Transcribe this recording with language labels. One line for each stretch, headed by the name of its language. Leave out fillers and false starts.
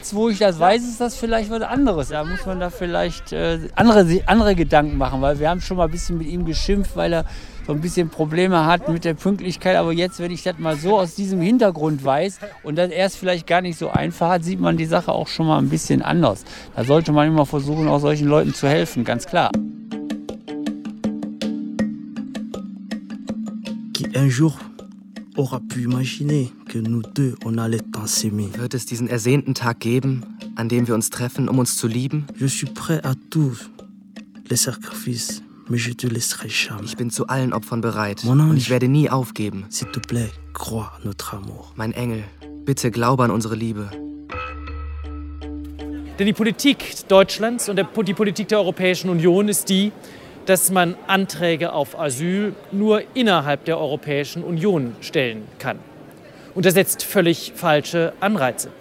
German: Jetzt, wo ich das weiß, ist das vielleicht was anderes. Da muss man da vielleicht andere Gedanken machen, weil wir haben schon mal ein bisschen mit ihm geschimpft, weil er so ein bisschen Probleme hat mit der Pünktlichkeit. Aber jetzt, wenn ich das mal so aus diesem Hintergrund weiß und dann erst vielleicht gar nicht so einfach hat, sieht man die Sache auch schon mal ein bisschen anders. Da sollte man immer versuchen, auch solchen Leuten zu helfen, ganz klar.
French: Un jour aura pu imaginer que nous deux on allait s'aimer.
German: Wird es diesen ersehnten Tag geben, an dem wir uns treffen, um uns zu lieben?
French: Je suis prêt à tous les sacrifices, mais je te laisserai jamais.
German: Ich bin zu allen Opfern bereit und ich werde nie aufgeben.
French: S'il te plaît, crois notre amour.
German: Mein Engel, bitte glaube an unsere Liebe. Denn die Politik Deutschlands und die Politik der Europäischen Union ist die, dass man Anträge auf Asyl nur innerhalb der Europäischen Union stellen kann. Und das setzt völlig falsche Anreize.